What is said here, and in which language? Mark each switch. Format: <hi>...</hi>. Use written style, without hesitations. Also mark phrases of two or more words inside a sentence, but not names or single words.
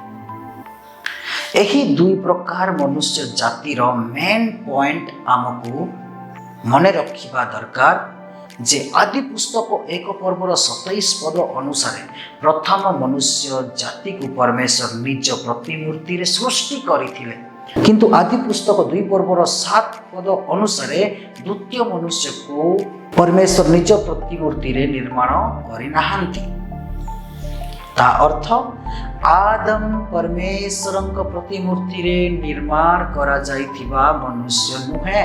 <or>ଏହି ଦୁଇ ପ୍ରକାର ମନୁଷ୍ୟ ଜାତିର</or> <en>main point</en> <or>ଆମକୁ ମନେ ରଖିବା ଦରକାର ଯେ ଆଦି ପୁସ୍ତକ ଏକ ପର୍ବର 27 ପଦ ଅନୁସାରେ ପ୍ରଥମ ମନୁଷ୍ୟ ଜାତି କୁ ପରମେଶ୍ୱର ନିଜ ପ୍ରତିମୂର୍ତ୍ତି ରେ ସୃଷ୍ଟି କରିଥିଲେ। କିନ୍ତୁ ଆଦି ପୁସ୍ତକ 2 ପର୍ବର 7 ପଦ ଅନୁସାରେ ଦ୍ୱିତୀୟ ମନୁଷ୍ୟକୁ ପରମେଶ୍ୱର ନିଜ ପ୍ରତିମୂର୍ତ୍ତିରେ ନିର୍ମାଣ କରିନାହାନ୍ତି। ତା ଅର୍ଥ ଆଦମ ପରମେଶ୍ୱରଙ୍କ ପ୍ରତିମୂର୍ତ୍ତିରେ ନିର୍ମାଣ କରାଯାଇଥିବା ମନୁଷ୍ୟ ନୁହେଁ।</or>